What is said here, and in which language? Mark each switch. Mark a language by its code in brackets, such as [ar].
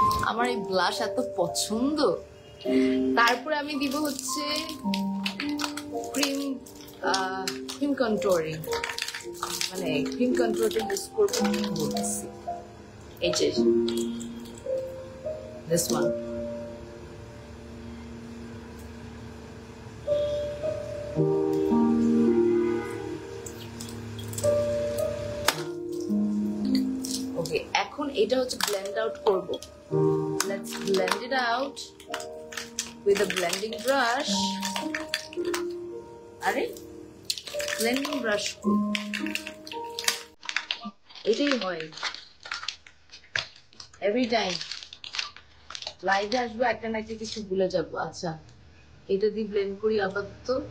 [bn] আমার এই ব্লাশ এত পছন্দ। তারপরে আমি দিব হচ্ছে ক্রিম ক্রিম কন্ট্রোলিং, মানে ক্রিম কন্ট্রোলটা ইউজ করবো বলতেছি, এই যে [en] This one. [bn] ওকে, এখন এটা হচ্ছে ব্লেন্ড আউট করবো। [en] Let's blend it out with a blending brush. [bn] আরে ব্লেন্ডিং ব্রাশ এটাই হয় এভরি টাইম। লাইভে আসবো একটা না একটা কিছু ভুলে যাবো। আচ্ছা, এটা দিয়ে ব্লেন্ড করি আপাতত।